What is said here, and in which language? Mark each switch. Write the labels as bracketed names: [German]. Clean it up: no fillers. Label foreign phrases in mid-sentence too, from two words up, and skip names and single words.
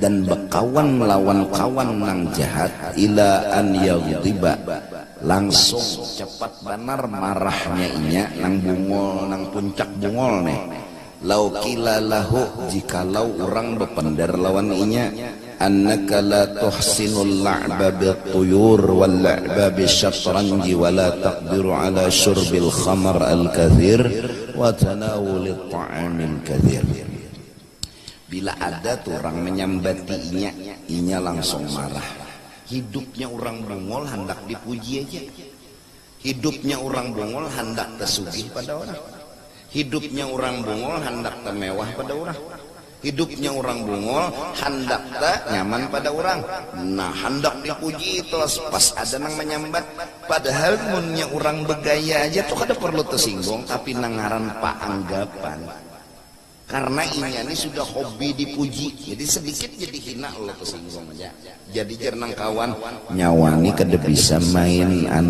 [Banjar] dan berkawan melawan kawan nang jahat [Arabic] إلى أن يغضب [Banjar] langsung cepat benar marahnya inya nang bungol nang puncak bungol nih [Arabic] لو قيل له [Banjar] jikalau orang berpendar lawan inya [Arabic] أنك لا تحسن اللعب بالطيور واللعب بالشطرنج ولا تقدر على شرب الخمر الكثير وتناول الطعام الكثير [Banjar] bila ada tuh orang menyambati inya langsung marah hidupnya orang bungol hendak dipuji aja hidupnya orang bungol hendak tersugih pada orang hidupnya orang bungol hendak termewah pada orang hidupnya orang bungol hendak tak nyaman pada orang nah hendak dipuji terus pas ada nang menyambat padahal munnya orang begaya aja tuh kada perlu tersinggung tapi nangaran pak anggapan karena ini sudah hobi dipuji jadi sedikit jadi hina lo tersinggung aja jadi jernang kawan nyawani kada bisa main